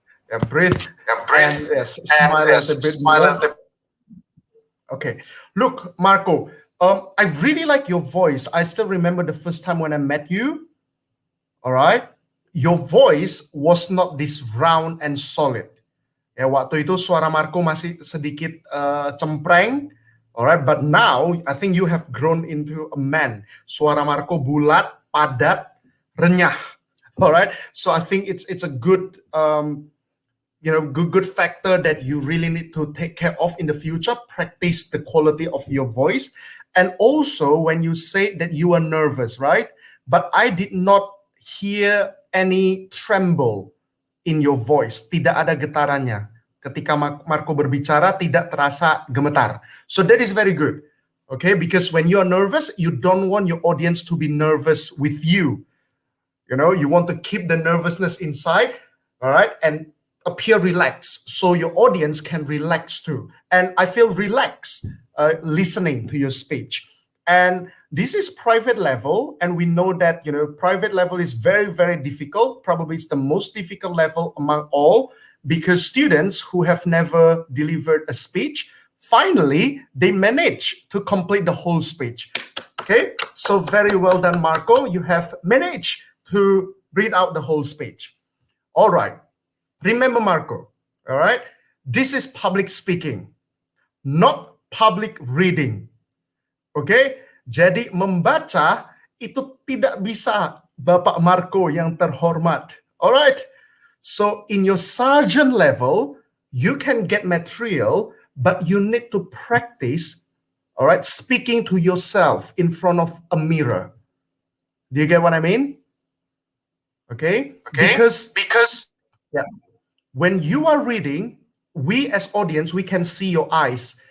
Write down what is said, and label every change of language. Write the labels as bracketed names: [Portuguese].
[English] Yeah, breathe. And yes, smile a little bit more. Okay. Look, Marco, I really like your voice. I still remember the first time when I met you. All right. Your voice was not this round and solid. [Indonesian] Ya, waktu itu suara Marco masih sedikit cempreng. [English] Alright, but now I think you have grown into a man. [Indonesian] Suara Marco bulat, padat, renyah. [English] Alright, so I think it's a good good factor that you really need to take care of in the future. Practice the quality of your voice, and also when you say that you are nervous, right? But I did not hear any tremble in your voice, [Indonesian] tidak ada getarannya. Ketika Marco berbicara, tidak terasa gemetar. [English] So that is very good, okay? Because when you are nervous, you don't want your audience to be nervous with you. You know, you want to keep the nervousness inside, all right, and appear relaxed so your audience can relax too. And I feel relaxed listening to your speech. And this is private level, and we know that private level is very, very difficult. Probably it's the most difficult level among all, because students who have never delivered a speech, finally they manage to complete the whole speech. Okay, so very well done, Marco. You have managed to read out the whole speech. All right, remember, Marco, all right, this is public speaking, not public reading. [Indonesian] Okay, jadi membaca itu tidak bisa Bapak Marco yang terhormat. [English] Alright, so in your sergeant level, you can get material, but you need to practice, alright, speaking to yourself in front of a mirror. Do you get what I mean? Okay? Because yeah, when you are reading, we as audience, we can see your eyes.